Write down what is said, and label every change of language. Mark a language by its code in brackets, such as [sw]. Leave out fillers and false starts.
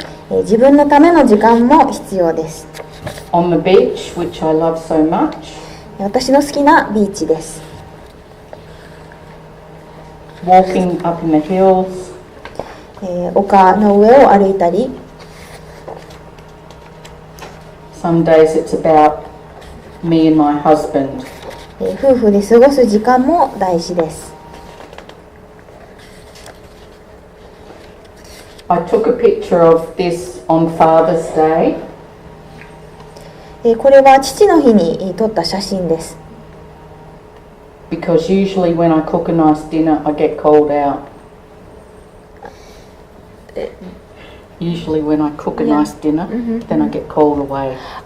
[ja] 自分のための時間も必要です。 [en] On the beach, which I love so much. [ja] 私の好きなビーチです。 [en] Walking up in the hills. [ja] 丘の上を歩いたり。 [en] Some days it's about me and my husband. [ja] 夫婦で過ごす時間も大事です。 [en] I took a picture of this on Father's Day. [ja] これは父の日に撮った写真です。 [en] Because usually when I cook a nice dinner, I get called out. Usually when I cook a nice dinner, then I get called away.